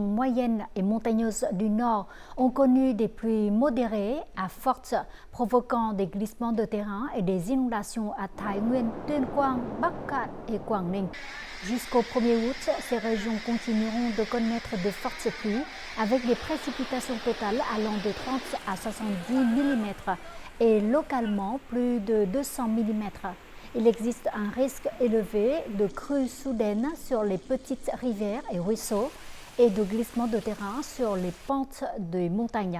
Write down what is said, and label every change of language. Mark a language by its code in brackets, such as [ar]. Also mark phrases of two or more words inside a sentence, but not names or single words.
[fr] moyennes et montagneuses du Nord ont connu des pluies modérées à fortes, provoquant des glissements de terrain et des inondations à Thái Nguyên, Tuyên Quang, Bắc Cạn et Quảng Ninh. Jusqu'au 1er août, ces régions continueront de connaître de fortes pluies avec des précipitations totales allant de 30 à 70 mm et localement plus de 200 mm. Il existe un risque élevé de crues soudaines sur les petites rivières et ruisseaux et de glissements de terrain sur les pentes des montagnes.